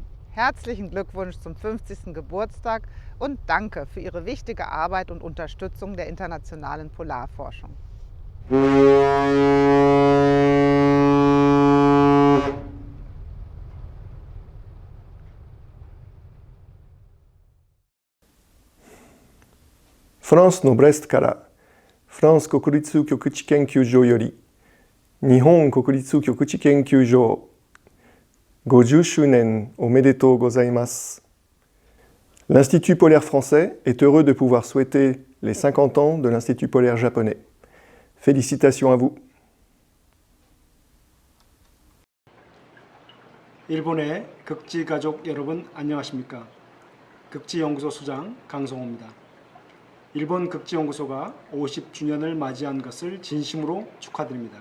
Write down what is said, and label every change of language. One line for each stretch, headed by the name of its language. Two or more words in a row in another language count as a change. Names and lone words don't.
German: Herzlichen Glückwunsch zum 50. Geburtstag und danke für Ihre wichtige Arbeit und Unterstützung der internationalen Polarforschung.
Japanese: France のブレストからフランス国立極地研究所より日本国立極地研究所50周年おめでとうございます。
French: L'Institut polaire français est heureux de pouvoir souhaiter les 50 ans de l'Institut polaire japonais. Félicitations à vous.
Korean: 일본의 극지 가족 여러분 안녕하십니까? 극지연구소 수장 강성호입니다. 일본 극지연구소가 50주년을 맞이한 것을 진심으로 축하드립니다.